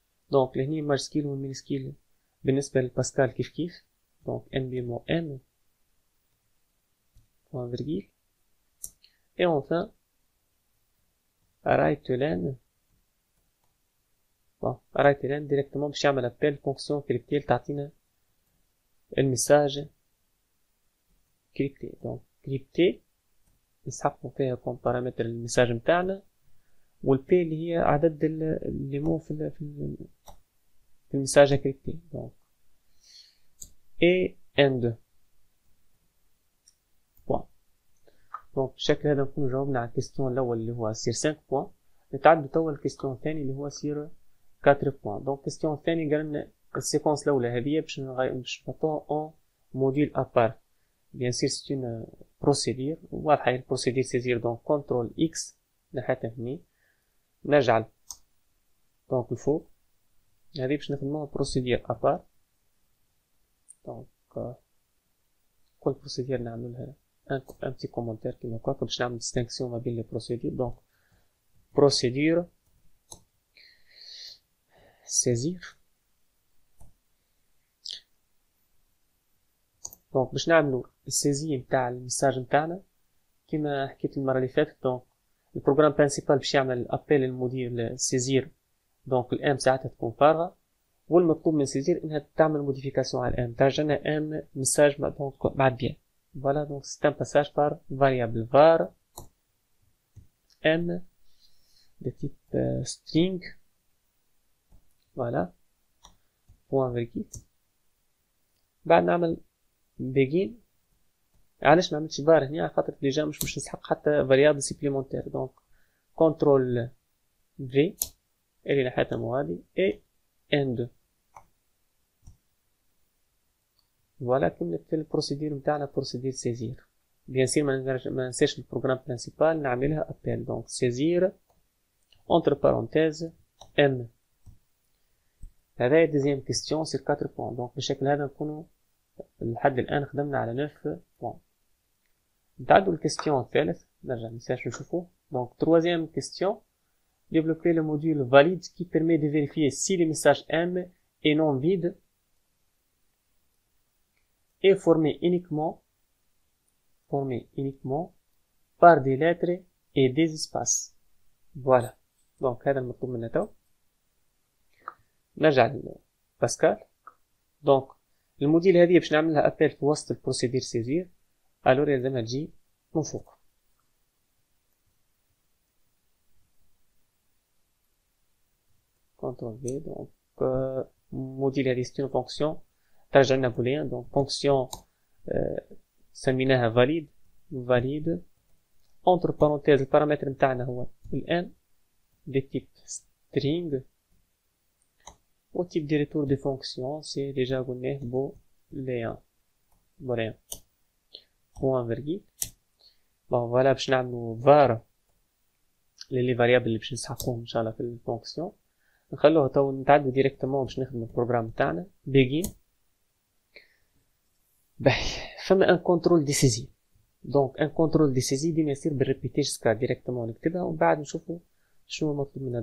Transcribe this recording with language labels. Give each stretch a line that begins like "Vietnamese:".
French: Donc
Arabic: لهني ماجسكيل والمينسكيل بالنسبة لباسكال كيف
French: donc NB mot M point virgule. Et enfin right len. Bon, right len directement
Arabic: باش يعمل
French: appel fonction cryptée
Arabic: تعطينا المساج كريبتي.
French: donc crypté
Arabic: نسحقوا فيها كون بارامتر المساج متاعنا، والبي اللي هي عدد اللي مو في المساج كريبتي.
French: donc et n2 بوان.
Arabic: donc بالشكل هذا نكون جاوبنا على الكيستيون الاول اللي هو سير 5 بوان. نتعدوا توا الكيستيون الثاني اللي هو سير 4 بوان. donc الكيستيون الثاني قال لنا السيكونس الاولى هذه باش نحطوها اون موديل ابار.
French: bien sûr c'est une procédure
Arabic: واضحه، هي البروسيدير سيزير. donc كنترول اكس نحطها هني، نجعل donc الفوق هذه باش نخدموها بروسيدير ابار. donc كل بروسيدير نعملو لها
French: un petit commentaire
Arabic: كيما هكا باش نعمل distinction ما بين لي بروسيدير.
French: donc procédure saisir.
Arabic: donc باش نعملو السيزي نتاع الميساج نتاعنا كيما حكيت المره اللي فاتت. donc البروغرام برينسيبال باش يعمل ابل الموديل سيزير، donc الام ساعتها تكون فارغه، والمطلوب من سيزير انها تعمل موديفيكاسيون على الام، ترجع لنا ام ميساج donc بعد بيان.
French: voilà donc c'est un passage par variable var m de type string. voilà point virgule.
Arabic: بعد نعمل begin. علاش ما عملتش var هنا؟ على خاطر ديجا مش نسحق حتى فاريابل سيبليمونتير.
French: donc contrôle v
Arabic: اللي نحطها موادي
French: et n2.
Arabic: فوالا كملت في البروسيدير نتاعنا بروسيدير سيزير. بيان سير ما ننساش البروغرام برينسيبال نعملها ابل.
French: donc سيزير entre parenthèses m.
Arabic: هذا دوزيام كيستيون سير 4 بوان. donc بالشكل هذا نكونوا لحد الان خدمنا على 9 بوان. نتعدوا الكيستيون الثالث، نرجع نساش نشوفوه.
French: donc troisième question, développer le module valide qui permet de vérifier si le message M est non vide et formé uniquement par des lettres et des espaces. voilà donc
Arabic: هذا المطلوب منا تو. نرجع لباسكال. donc الموديل هذه باش نعملها ابل في وسط البروسيدير سيزير، الور يلزمها تجي من فوق. كنترول في. donc موديل هذه
French: c'est une fonction
Arabic: ترجع لنا بوليان.
French: donc fonction سميناها valide entre parenthèses.
Arabic: البارامتر نتاعنا هو الان
French: de type string، و type de retour de fonction c'est déjà
Arabic: قلناه
French: boolean point virgule. bon voilà
Arabic: باش نعملو var للي variable اللي باش نسحقوهم ان شاء الله في الفونكسيون. نخلوها تو نتعدو ديريكتومون باش نخدم البروغرام تاعنا begin. باهي فما ان كنترول دي سيزي. donc ان كنترول دي سيزي ديما يصير بالريبيتي جسكا ديريكتومون نكتبها ومن بعد نشوفو شنو مطلوب منا.